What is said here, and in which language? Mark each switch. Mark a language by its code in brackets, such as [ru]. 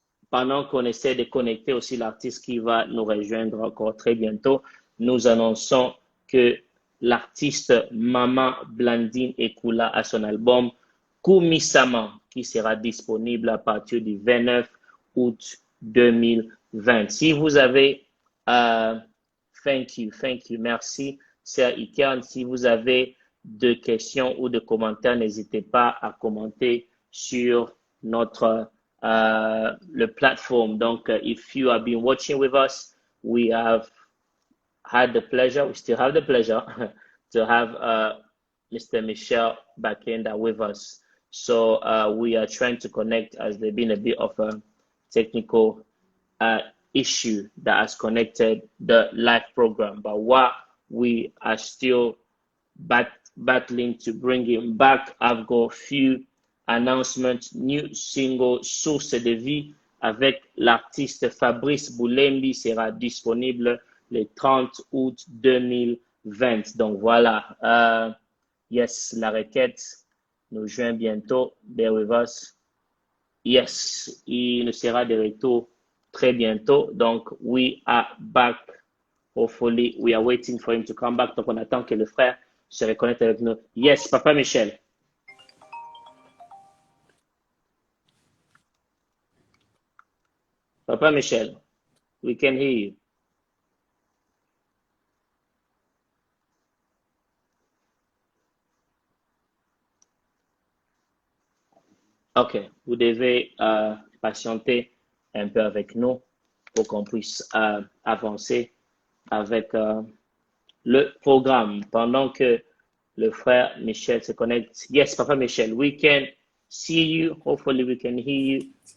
[fr] Pendant qu'on essaie de connecter aussi l'artiste qui va nous rejoindre encore très bientôt, nous annonçons que l'artiste Maman Blandine Ekula a son album Kumisama qui sera disponible à partir du 29 août 2020. Si vous avez, [en] thank you, [fr] merci, Sir Ikern. Si vous avez de questions ou de commentaires, n'hésitez pas à commenter sur notre le plateforme. Donc, [en] if you have been watching with us, we have had the pleasure, we still have the pleasure to have Mr. Michel Bakenda with us. So we are trying to connect as there's been a bit of a technical issue that has connected the live program. But what we are still battling to bring him back, I've got few announcements. New single [fr] Source de vie avec l'artiste Fabrice Boulembi sera disponible le 30 août 2020. Donc voilà, [en] yes, [fr] la requête nous joint bientôt. [en] Bear with us. Yes, [fr] il sera de retour très bientôt. Donc, [en] we are back. Hopefully, we are waiting for him to come back. [fr] Donc, on attend que le frère se reconnecte avec nous. [en] Yes, Papa Michel. Papa Michel, we can hear you. [fr] Ok, vous devez patienter un peu avec nous pour qu'on puisse avancer avec le programme pendant que le frère Michel se connecte. [en] Yes, Papa Michel, we can see you. Hopefully, we can hear you.